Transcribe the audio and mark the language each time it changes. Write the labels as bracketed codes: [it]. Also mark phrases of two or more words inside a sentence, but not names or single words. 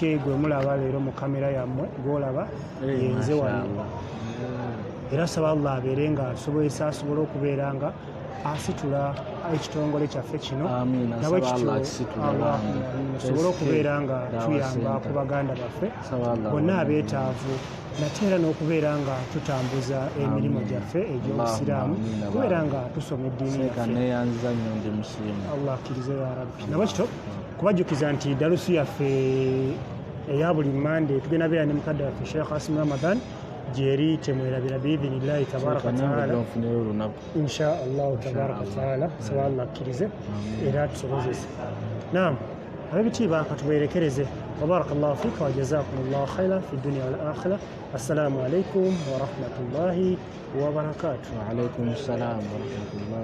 [lg] gwe mulaba leero mu kamera yammwe gwolaba yenze wano era saba Allah abeere nga asobozesa asobole okubeera nga asitula ekitongole kyaffe kino nabwe tusobole okubeera nga tuyamba ku baganda baffe bonna abeetaavu nate era n'okubeera nga tutambuza emirimu gyaffe egy'obusiraamu kubeera nga tusoma eddiini yaffe. Allah akkirize [ar] يا ربي. [lg] Nabwe kityo kubajjukiza nti dalusu yaffe eya buli mande tugenda beera ne mukadde waffe Sheikh Asim Ramadan gyeri temwerabira [ar] بإذن الله تبارك وتعالى إن شاء الله تبارك وتعالى [lg] saba Allah akkirize era tusobozese. Naam ab'ebitiibwa katubeerekereze [ar] وبارك الله فيك وجزاكم الله خيرا في الدنيا والآخرة. السلام عليكم ورحمة الله وبركاته. وعليكم السلام ورحمة الله